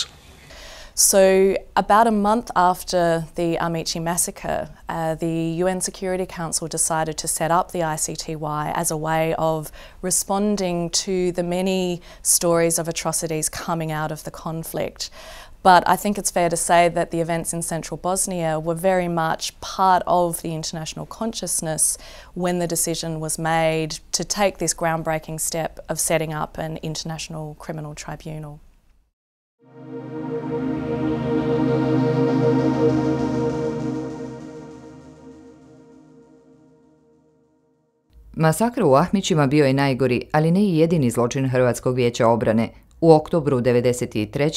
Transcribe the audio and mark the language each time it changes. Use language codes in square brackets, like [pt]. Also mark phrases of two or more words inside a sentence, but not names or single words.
[en] So about a month after the Amici massacre, the UN Security Council decided to set up the ICTY as a way of responding to the many stories of atrocities coming out of the conflict. But I think it's fair to say that the events in central Bosnia were very much part of the international consciousness when the decision was made to take this groundbreaking step of setting up an international criminal tribunal. [bs] Masakr u Ahmićima bio je najgori, ali ne i jedini zločin Hrvatskog vijeća obrane. U oktobru 1993.